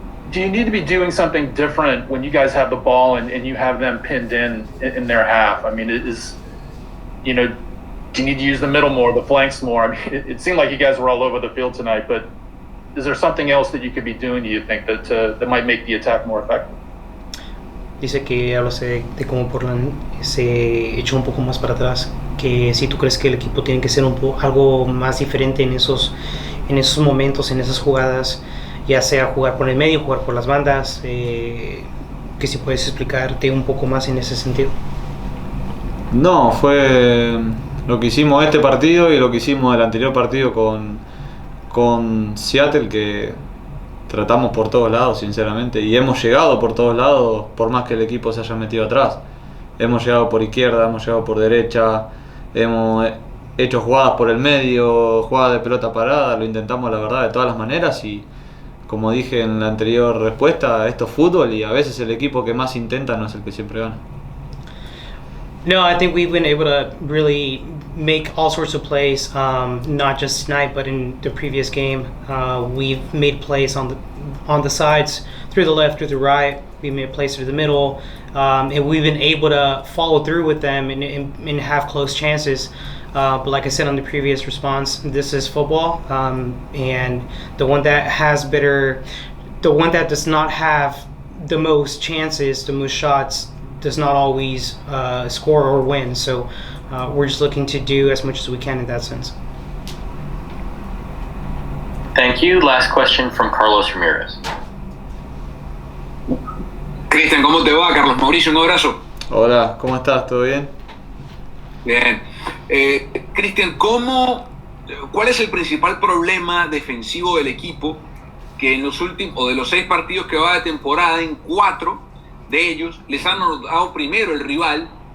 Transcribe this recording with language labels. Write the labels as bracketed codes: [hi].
[en] Do you need to be doing something different when you guys have the ball and you have them pinned in their half? I mean, do you need to use the middle more, the flanks more? I mean, it seemed like you guys were all over the field tonight, but is there something else that you could be doing, do you think, that might make the attack more effective? [es] Dice que hablase de cómo Portland se echó un poco más para atrás, que si tú crees que el equipo tiene que ser algo más diferente en esos momentos, en esas jugadas, ya sea jugar por el medio, jugar por las bandas, que si puedes explicarte un poco más en ese sentido. No, fue lo que hicimos este partido y lo que hicimos el anterior partido con Seattle, que tratamos por todos lados, sinceramente, y hemos llegado por todos lados, por más que el equipo se haya metido atrás. Hemos llegado por izquierda, hemos llegado por derecha, hemos hecho jugadas por el medio, jugadas de pelota parada, lo intentamos, la verdad, de todas las maneras y, como dije en la anterior respuesta, esto es fútbol y a veces el equipo que más intenta no es el que siempre gana. [en] No, I think we've been able to really make all sorts of plays, not just tonight, but in the previous game. We've made plays on the sides, through the left, through the right. We made plays through the middle, and we've been able to follow through with them and have close chances. But like I said on the previous response, this is football, and the one that does not have the most chances, the most shots, does not always score or win. So we're just looking to do as much as we can in that sense. Thank you. Last question from Carlos Ramirez. [es] Cristian, ¿cómo te va? Carlos Mauricio, un abrazo. Hola, ¿cómo estás? ¿Todo bien? Bien. Cristian, ¿cuál es el principal problema defensivo del equipo que en los últimos, o de los 6 partidos que va de temporada, en 4 de ellos les han anotado primero el rival